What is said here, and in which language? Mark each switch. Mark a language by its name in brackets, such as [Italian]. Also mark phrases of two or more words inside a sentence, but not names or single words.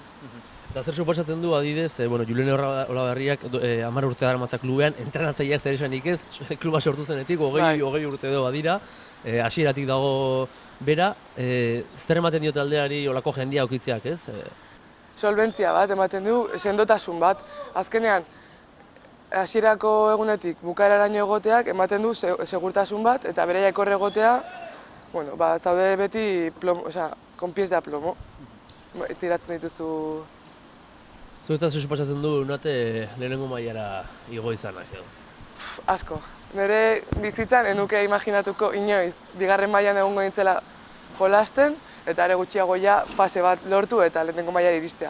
[Basque] Eta zer suposatzen du adidez, Julen Olaberriak 10 urte daramatza klubean, entrenatzaileak zer esanik ez, kluba sortu zenetik, 20 urte edo badira, hasieratik dago bera, zer ematen dio taldeari olako jendia aukitzeak ez? Solbentzia bat ematen du, sendotasun bat. Azkenean, hasierako egunetik bukaeraraino egoteak ematen du segurtasun bat eta beraiek hor egotea, zaude beti [Spanish] con pies de plomo, [Basque] tiratzen dituzu. Zuetzat zer suposatzen du unate lehenengo mailara igo izanak edo? Asko. Nire bizitzan enuke imaginatuko inoiz, bigarren mailan egongo nintzela jolasten, eta ere gutxiago ja fase bat lortu eta lehenengo mailara iristea.